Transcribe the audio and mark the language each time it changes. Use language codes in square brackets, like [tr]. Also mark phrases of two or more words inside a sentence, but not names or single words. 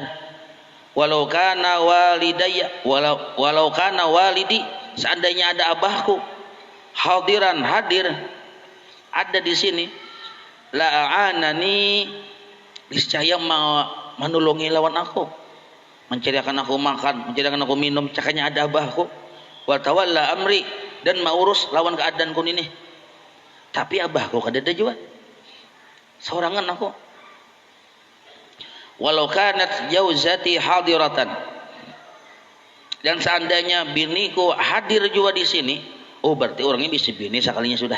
[ar] ولو كان والدي, [bjn] seandainya ada abahku hadiran, hadir ada di sini, la'anani, niscaya menolongi lawan aku, mencarikan aku makan, mencarikan aku minum, cakanya ada abahku. [ar] وتولى أمري, [bjn] dan mengurus lawan keadaanku ini. Tapi abahku kadada juga. Sorangan aku. [ar] ولو كانت زوجتي حاضرة, [bjn] dan seandainya biniku hadir juga di sini, oh berarti orangnya bisa bini sekalinya sudah.